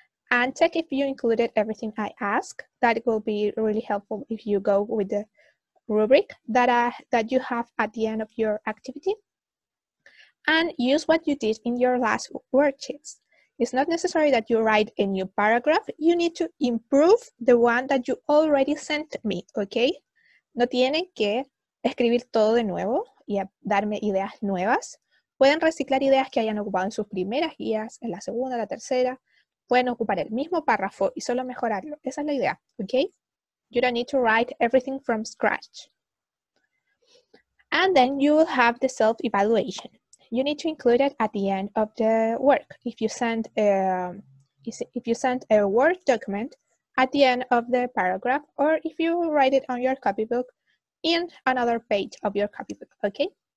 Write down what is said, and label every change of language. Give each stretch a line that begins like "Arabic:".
English: And check if you included everything I asked. That will be really helpful if you go with the rubric that you have at the end of your activity. And use what you did in your last worksheets. It's not necessary that you write a new paragraph. You need to improve the one that you already sent me, okay?
Spanish: No tienen que escribir todo de nuevo y darme ideas nuevas. Pueden reciclar ideas que hayan ocupado en sus primeras guías, en la segunda, la tercera. Pueden ocupar el mismo párrafo y solo mejorarlo. Esa es la idea, okay?
English: You don't need to write everything from scratch. And then you will have the self-evaluation. You need to include it at the end of the work. If you send a Word document at the end of the paragraph, or if you write it on your copybook in another page of your copybook, okay?